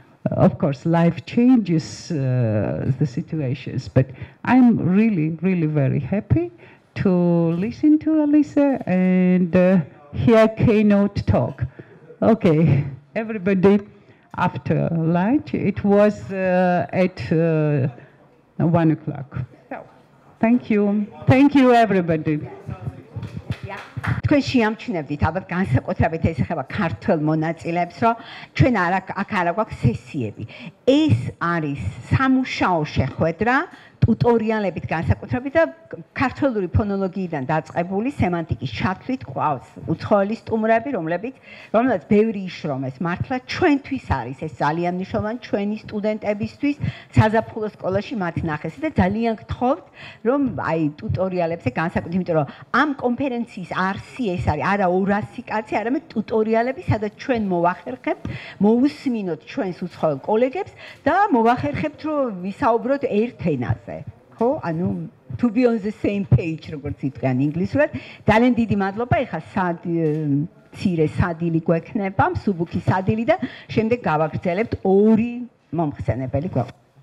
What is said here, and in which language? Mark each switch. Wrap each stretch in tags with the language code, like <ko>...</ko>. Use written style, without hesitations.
<en>Of course, life changes the situations, but I'm really very happy to listen to Elisa and hear keynote talk. Okay, everybody, after lunch, it was at 1 o'clock. So, thank you everybody.</en> <ka>თქვენ შეამჩნევდით ალბათ განსაკუთრებით ეს ეხება ქართველ მონაწილეებს, რომ ჩვენ აქ არა გვაქვს სესიები. ეს არის სამუშაო შეხვედრა ტუტორიალებით განსაკუთრებით და ქართველური ფონოლოგიიდან დაწყებული სემანტიკის ჩათვლით ყავს უცხოელი სტუმრები, რომლებიც ბევრი იშრომეს. მართლა ჩვენთვის არის ეს ძალიან მნიშვნელოვანი, ჩვენი სტუდენტებისთვის საზაფხულო სკოლაში მათ ნახეს და ძალიან გთხოვთ, რომ აი ტუტორიალებზე განსაკუთრებით, იმიტომ რომ ამ კონფერენციის არსი ეს არის არა 200 კაცი, არამედ ტუტორიალები, სადაც ჩვენ მოვახერხებთ, მოусმინოთ ჩვენს უცხოელ კოლეგებს და მოვახერხებთ, რომ ვისაუბროთ ერთ ენაზე. ხო, ანუ</ka> <en>to be on the same page,</en> <ka>როგორც იტყვიან ინგლისურად. ძალიან დიდი მადლობა. ეხლა ცირე სადილი გვექნება, მსუბუქი სადილი და შემდეგ გავაგრძელებთ ორი მომხსენებელი გვაქვს.</ka>